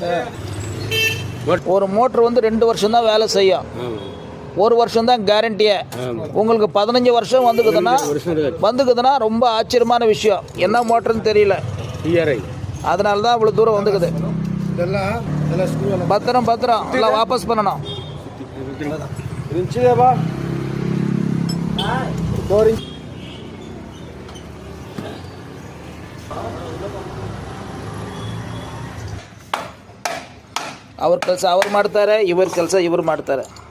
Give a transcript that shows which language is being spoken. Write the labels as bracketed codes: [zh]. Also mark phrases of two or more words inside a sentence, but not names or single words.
[ta] ஒரு மோட்ரு வந்து 2 வருஷம் தான் வேலை செய்யும், 1 வருஷம் தான் கேரண்டியே. உங்களுக்கு 15 வருஷம் வந்துக்குதுன்னா ரொம்ப ஆச்சரியமான விஷயம். என்ன மோட்டருன்னு தெரியல, அதனால தான் இவ்வளோ தூரம் வந்துக்குது. பத்திரம் எல்லாம் வாபஸ் பண்ணணும். [kn] ಅವ್ರ ಕೆಲಸ ಅವ್ರು ಮಾಡ್ತಾರೆ, ಇವ್ರ ಕೆಲಸ ಇವ್ರು ಮಾಡ್ತಾರೆ.